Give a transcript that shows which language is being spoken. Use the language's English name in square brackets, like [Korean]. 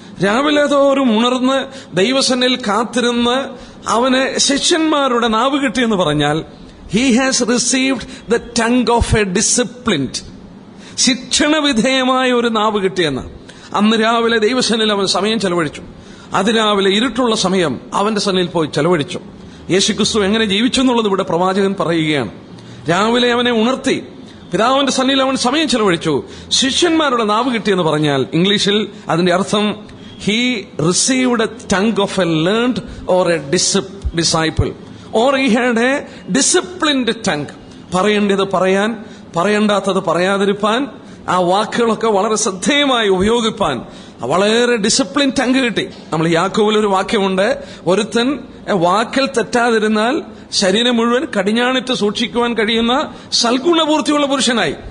[Malayalam] രാവിലെ തോറും ഉണർന്ന് ദൈവസന്നിധിയിൽ കാത്തിരുന്ന് അവന് ശിഷ്യന്മാരുടെ നാവ് കിട്ടിയെന്ന് പറഞ്ഞാൽ [English] he has received the tongue of a disciplined, [Malayalam] ശിക്ഷണ വിധേയമായ ഒരു നാവ് കിട്ടിയെന്ന്. അന്ന് രാവിലെ ദൈവസന്നിധിയിൽ അവൻ സമയം ചെലവഴിച്ചു. അതിരാവിലെ ഇരുട്ടുള്ള സമയം അവന്റെ സന്നിധിയിൽ പോയി ചെലവഴിച്ചു. യേശുക്രിസ്തു എങ്ങനെ ജീവിച്ചു എന്നുള്ളത് ഇവിടെ പ്രവാചകൻ പറയുകയാണ്. രാവിലെ അവനെ ഉണർത്തി പിതാവിന്റെ സന്നിധിയിൽ അവൻ സമയം ചെലവഴിച്ചു. ശിഷ്യന്മാരുടെ നാവ് കിട്ടിയെന്ന് പറഞ്ഞാൽ ഇംഗ്ലീഷിൽ അതിന്റെ അർത്ഥം [English] he received a tongue of a learned or a disciple or he had a disciplined tongue. [Malayalam] പറയേണ്ടത് പറയാൻ, പറയേണ്ടാത്തത് പറയാതിരിപ്പാൻ, ആ വാക്കുകളൊക്കെ വളരെ ശ്രദ്ധേയമായി ഉപയോഗിപ്പാൻ വളരെ ഡിസിപ്ലിൻ ടങ്ക് കിട്ടി. നമ്മൾ യാക്കോബിൽ ഒരു വാക്യമുണ്ട്, ഒരുത്തൻ വാക്കിൽ തെറ്റാതിരുന്നാൽ ശരീരം മുഴുവൻ കടിഞ്ഞാണിട്ട് സൂക്ഷിക്കുവാൻ കഴിയുന്ന സൽഗുണപൂർത്തിയുള്ള പുരുഷനായി.